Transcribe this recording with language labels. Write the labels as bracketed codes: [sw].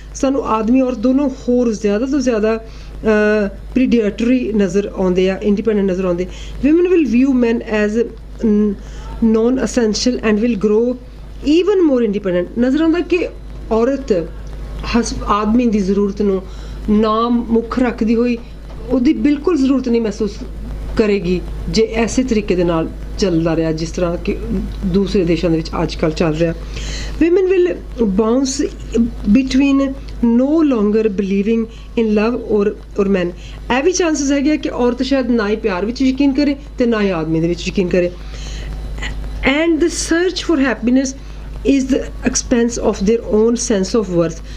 [pa] ਸਾਨੂੰ ਆਦਮੀ ਔਰ ਦੋਨੋਂ ਹੋਰ ਜ਼ਿਆਦਾ ਤੋਂ ਜ਼ਿਆਦਾ predatory ਨਜ਼ਰ ਆਉਂਦੇ ਆ, ਇੰਡੀਪੈਂਡੈਂਟ ਨਜ਼ਰ ਆਉਂਦੇ। [en] women will view men as non-essential and will grow even more independent। [pa] ਨਜ਼ਰ ਆਉਂਦਾ ਕਿ ਔਰਤ ਆਦਮੀ ਦੀ ਜ਼ਰੂਰਤ ਨੂੰ ਨਾ ਮੁੱਖ ਰੱਖਦੀ ਹੋਈ ਉਹਦੀ ਬਿਲਕੁਲ ਜ਼ਰੂਰਤ ਨਹੀਂ ਮਹਿਸੂਸ ਕਰੇਗੀ ਜੇ ਐਸੇ ਤਰੀਕੇ ਦੇ ਨਾਲ ਚੱਲਦਾ ਰਿਹਾ ਜਿਸ ਤਰ੍ਹਾਂ ਕਿ ਦੂਸਰੇ ਦੇਸ਼ਾਂ ਦੇ ਵਿੱਚ ਅੱਜ ਕੱਲ੍ਹ ਚੱਲ ਰਿਹਾ। [en] women will bounce between no longer believing in love or men। [pa] ਇਹ ਵੀ ਚਾਂਸਸ ਹੈਗੇ ਕਿ ਔਰਤ ਸ਼ਾਇਦ ਨਾ ਹੀ ਪਿਆਰ ਵਿੱਚ ਯਕੀਨ ਕਰੇ ਤੇ ਨਾ ਹੀ ਆਦਮੀ ਦੇ ਵਿੱਚ ਯਕੀਨ ਕਰੇ। [en] and the search for happiness is the expense of their own sense of worth।